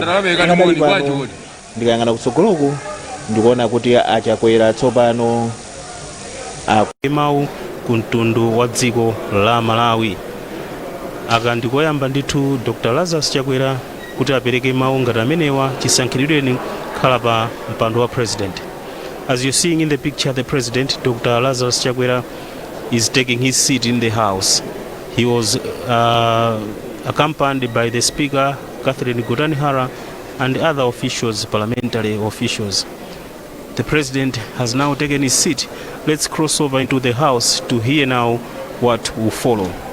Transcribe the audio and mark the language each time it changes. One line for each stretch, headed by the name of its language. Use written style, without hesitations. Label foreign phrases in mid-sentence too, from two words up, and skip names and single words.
Nyanja: Ndikayang'ana kutsogoloku ndikuona kuti Achakwera tsopano mawu ku mtundu wa dziko la Malawi. Aka ndikoyamba ndithu Dr. Lazarus Chakwera kuti apereke mawu ngati amenewa chisankhiridweni khala pa mpando wa president.
English: As you're seeing in the picture, the president, Dr. Lazarus Chakwera, is taking his seat in the house. He was accompanied by the speaker, Catherine Gudanihara, and other officials, parliamentary officials. The president has now taken his seat. Let's cross over into the house to hear now what will follow.